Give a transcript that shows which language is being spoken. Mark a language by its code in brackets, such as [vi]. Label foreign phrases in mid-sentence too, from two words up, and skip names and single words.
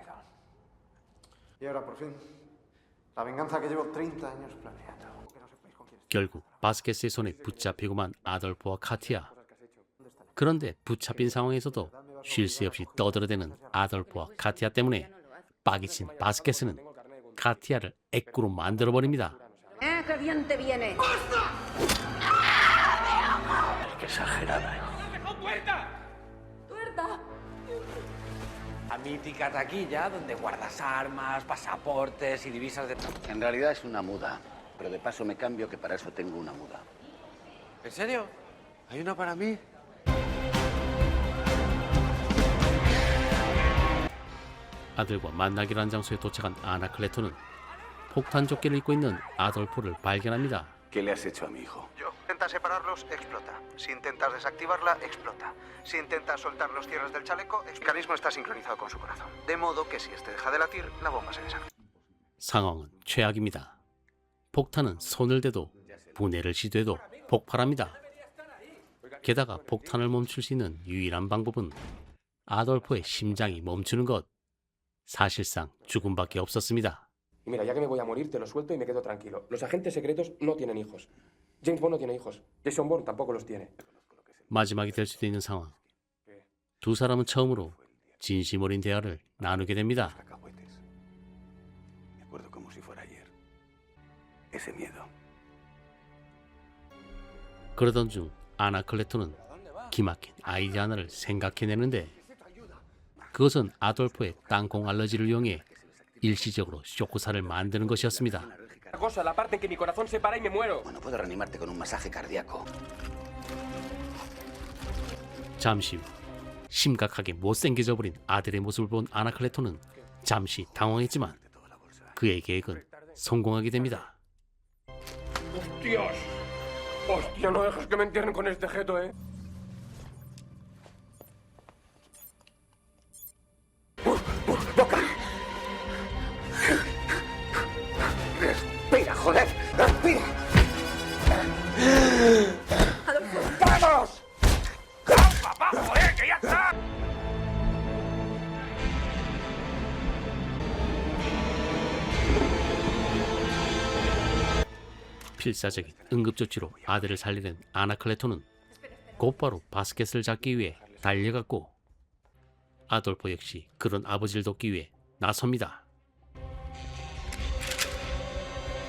[es] Y ahora, por fin, la venganza que llevo 30 años planeando. Que no sepáis con quién estoy. [ko] 결국 바스켓의 손에 붙잡히고만 아돌프와 카티아. 그런데 붙잡힌 상황에서도 쉴 새 없이 떠들어대는 아돌프와 카티아 때문에 빠기친 바스켓은 카티아를 애꾸로 만들어버립니다. [es] ¡Que bien te viene! Qué exagerada. ¡Tuerta! La mítica taquilla donde guardas armas, pasaportes y divisas de... En realidad es una muda, pero de paso me cambio que para eso tengo una muda. ¿En serio? ¿Hay una para mí? [ko] 아들과 만나기로 한 장소에 도착한 아나클레토는 폭탄 조끼를 입고 있는 아돌포를 발견합니다. [es] ¿Qué le has hecho a mi hijo? Yo. Intentas separarlos, explota. Si intentas desactivarla, explota. Si intentas soltar los cierres del chaleco, el mecanismo está sincronizado con su corazón. De modo que si este deja de latir, la bomba se desactiva. [ko] 상황은 최악입니다. 폭탄은 손을 대도 분해를 시도해도 폭발합니다. 게다가 폭탄을 멈출 수 있는 유일한 방법은 아돌포의 심장이 멈추는 것. 사실상 죽음밖에 없었습니다. [es] Y mira, ya que me voy a morir, te lo suelto y me quedo tranquilo. Los agentes secretos no tienen hijos. James Bond no tiene hijos. Jason Bourne tampoco los tiene. [ko] 마지막이 될 수도 있는 상황. 두 사람은 처음으로 진심 어린 대화를 나누게 됩니다. [es] Cacahuetes. Me acuerdo como si fuera ayer. Ese miedo. [ko] 그러던 중 아나클레토는 기막힌 아이디어 하나를 생각해내는데 그것은 아돌포의 땅콩 알러지를 이용해 일시적으로 쇼크사를 만드는 것이었습니다. [es] La cosa, la parte en que mi corazón se para y me muero. Bueno, puedo reanimarte con un masaje cardíaco. [ko] 잠시 후 심각하게 못생겨져 버린 아들의 모습을 본 아나클레토는 잠시 당황했지만 그의 계획은 성공하게 됩니다. [es] ¡Hostias! ¡Hostia, no dejes que me entierren con este jeto, eh! ¡Respira, joder! ¡Respira! ¡Vamos! ¡Papá, joder, que ya está! [ko] 필사적인 응급조치로 아들을 살리는 아나클레토는 곧바로 바스켓을 잡기 위해 달려갔고 아돌포 역시 그런 아버지를 돕기 위해 나섭니다.